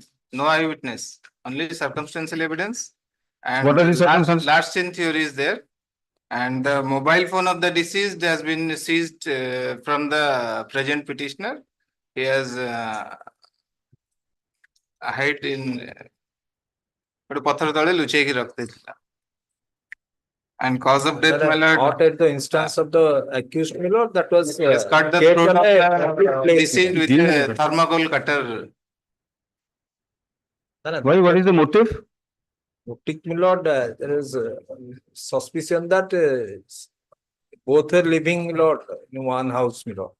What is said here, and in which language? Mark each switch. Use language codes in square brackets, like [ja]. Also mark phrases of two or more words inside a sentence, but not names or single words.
[en] No eyewitness, only circumstantial evidence. And What are the circumstances? last scene theory is there. And the mobile phone of the deceased has been seized from the present petitioner. He has hid in [or] ଗୋଟେ ପଥର ତଳେ ଲୁଚେଇକି ରଖିଥିଲା. [en] And cause of death, my lord. Not at the instance of the accused, my lord, that was Has cut the throat of the deceased with a thermocol cutter. Why? What is the motive? Motive, my lord, there is suspicion that both are living, my lord, in one house, my lord.